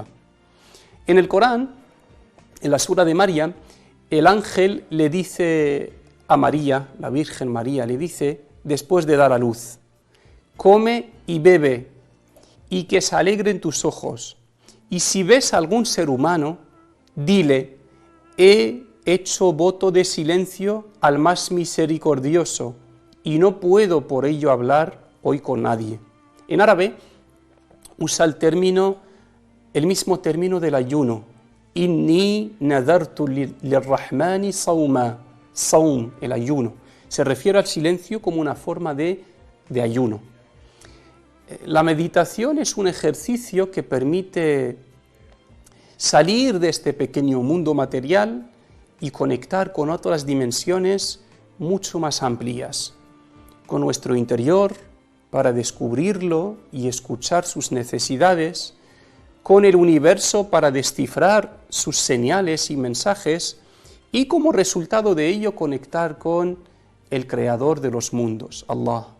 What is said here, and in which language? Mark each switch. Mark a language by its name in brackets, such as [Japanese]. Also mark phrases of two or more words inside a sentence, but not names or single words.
[Spanish] En el Corán, en la sura de Maryam, el ángel le dice a María, la Virgen María, le dice, después de dar a luz: come y bebe, y que se alegren tus ojos, y si ves a algún ser humano, dile: he hecho voto de silencio al más misericordioso, y no puedo por ello hablar hoy con nadie. En árabe usa el mismo término del ayuno, [Arabic] إني نذرت للرحمن صوما, [Spanish] saum, el ayuno. Se refiere al silencio como una forma de ayuno. La meditación es un ejercicio que permite salir de este pequeño mundo material y conectar con otras dimensiones mucho más amplias, con nuestro interior para descubrirlo y escuchar sus necesidades, con el universo para descifrar sus señales y mensajes y como resultado de ello conectar con el creador de los mundos, Allah.